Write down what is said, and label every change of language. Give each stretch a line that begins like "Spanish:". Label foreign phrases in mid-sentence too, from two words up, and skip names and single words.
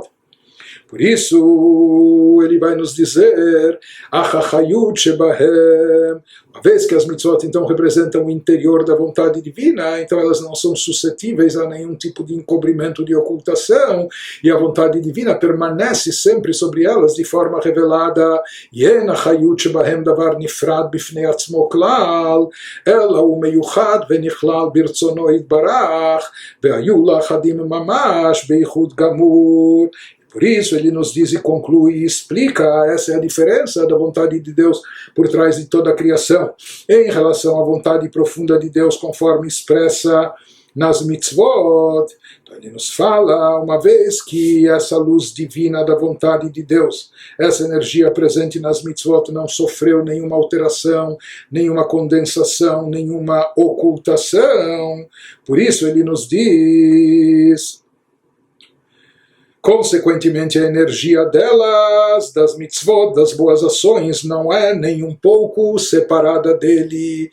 Portuguese: Por isso, ele vai nos dizer, uma vez que as mitzvot então representam o interior da vontade divina, então elas não são suscetíveis a nenhum tipo de encobrimento, de ocultação, e a vontade divina permanece sempre sobre elas de forma revelada.
Hebrew: אין החיות שבהם דבר נפרד בפני עצמו כלל, אלא הוא מיוחד ונכלל ברצונו יתברך, והיו לאחדים ממש ביחוד גמור.
Portuguese: Por isso ele nos diz e conclui e explica, essa é a diferença da vontade de Deus por trás de toda a criação, em relação à vontade profunda de Deus conforme expressa nas mitzvot. Então ele nos fala, uma vez que essa luz divina da vontade de Deus, essa energia presente nas mitzvot não sofreu nenhuma alteração, nenhuma condensação, nenhuma ocultação, por isso ele nos diz, consequentemente, a energia delas, das mitzvot, das boas ações, não é nem um pouco separada dele.